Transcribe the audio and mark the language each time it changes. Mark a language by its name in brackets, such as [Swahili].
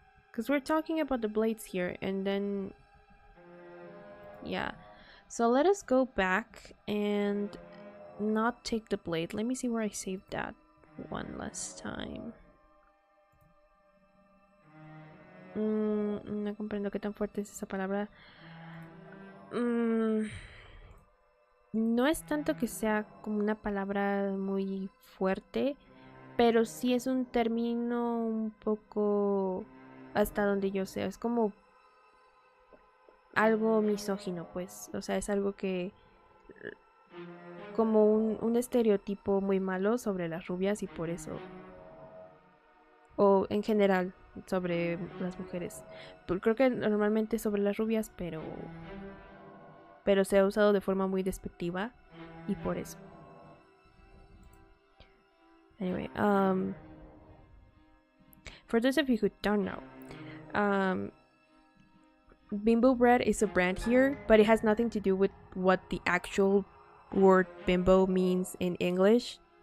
[English] Because we're talking about the blades here, and then... Yeah. So let us go back and not take the blade. Let me see where I saved that one last time. [Spanish] No comprendo qué tan fuerte es esa palabra. No es tanto que sea como una palabra muy fuerte, pero sí es un término un poco, hasta donde yo sé, es como algo misógino, pues. O sea, es algo que, como un estereotipo muy malo sobre las rubias y por eso, o en general sobre las mujeres. Creo que normalmente sobre las rubias, pero se ha usado de forma muy despectiva y por eso. [English] Anyway, for those of you who don't know, Bimbo bread is a brand here, but it has nothing to do with what the actual word bimbo means in English.